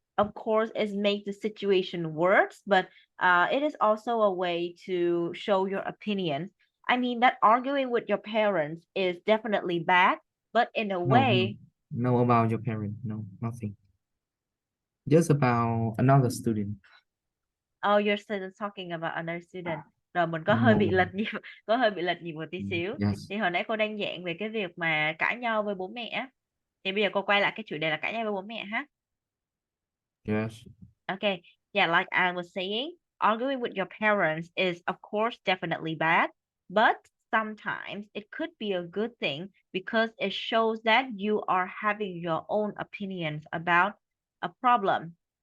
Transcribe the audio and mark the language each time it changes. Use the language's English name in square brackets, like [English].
[English] of course, it makes the situation worse, but it is also a way to show your opinion. I mean that arguing with your parents is definitely bad, but in a No, no. way, No about your parent. No, nothing. Just about another student. oh, you're still talking about another student. [Vietnamese] Rồi mình có hơi [English] No. [Vietnamese] bị lệch nhịp, có hơi bị lệch nhịp một tí xíu. [English] Yes. [Vietnamese] Thì hồi nãy cô đang giảng về cái việc mà cãi nhau với bố mẹ á. Thì bây giờ cô quay lại cái chủ đề là cãi nhau với bố mẹ ha. [English] Yes. Okay, yeah, like I was saying, arguing with your parents is, of course, definitely bad, but sometimes it could be a good thing because it shows that you are having your own opinions about a problem.